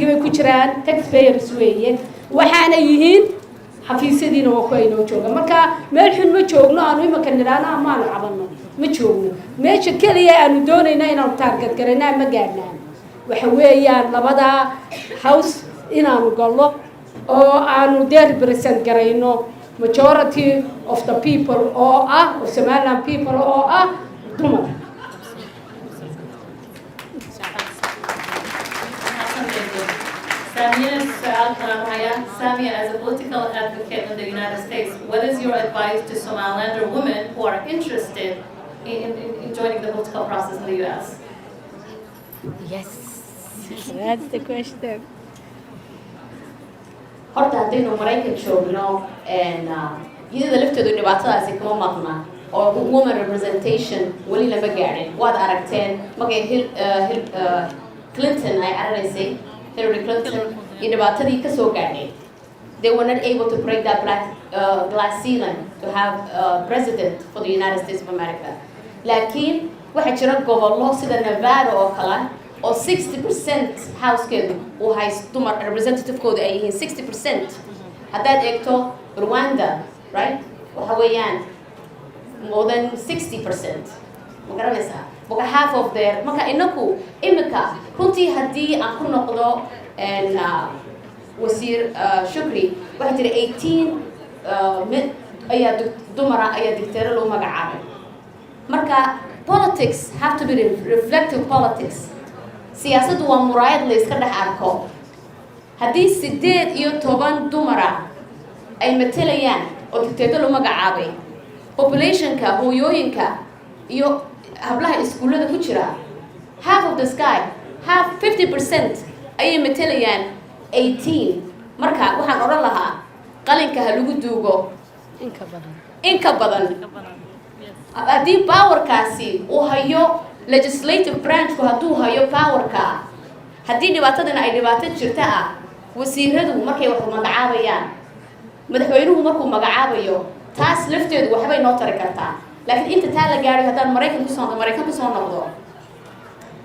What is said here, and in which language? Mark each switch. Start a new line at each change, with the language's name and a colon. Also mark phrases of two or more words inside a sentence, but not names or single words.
Somali: bay ku jiraan taxpayers weeye waxaana yihiin xafiisyadiina waa ku aynoo jooga marka meel xun ma joogno aanu imaka niraana amaanu cabanno ma joogno meesha kaliya aanu doonayna inaanu target garayna ma gaadhnaan waxa weeyaan labada house inaanu gallo oo aanu represent garayno
English: majority of the people
Somali: oo ah Somaliland people oo ah dumar
English: Samia, as a political advocate in the United States, what is your advice to Somalilander women who are interested in joining the political process in the U.S.? Yes, that's the question.
Somali: horta haddaynu Maraykan joogno iyada lafteedu dhibaatadaasi kama maqna oo
English: woman representation
Somali: weli lama gaadhin waad aragteen markay Clinton ay araraysay Hillary Clinton iyo dhibaatadii ka soo gaadhay
English: they were not able to break that glass ceiling to have a president for the United States of America
Somali: laakiin waxaa jira gobollo sida Nevada oo kale or 60% housekeedu uu haysto dumar representative-kooda ay yihiin 60% haddaad eegto Rwanda right waxa weeyaan
English: more than
Somali: 60% ma garanaysaa marka
English: half of their
Somali: marka inaku imika runtii haddii aan ku noqdo wasiir Shukri waxaa jira 18 ayaa dumara ayaa dictator loo magacaabay marka
English: politics have to be reflective politics
Somali: siyaasaddu waa muraayad la iska dhex arko haddii 18 dumara ay matalayaan oo dictator loo magacaabay populationka hooyooyinka iyo hablaha iskuullada ku jira half
English: of the sky half
Somali: 50% ayay matalayaan 18 marka waxaan oran lahaa qalinka ha lagu duugo in ka badan haddii powerkaasi uu hayo legislative branchku hadduu hayo powerka haddii dhibaatadana ay dhibaato jirta ah wasiiradu markay wax magacaabayaan madaxweynuhu markuu magacaabayo taas lafteedu waxbay noo tari kartaa laakiin inta taa la gaadhay haddaan Maraykan ku soo noqdo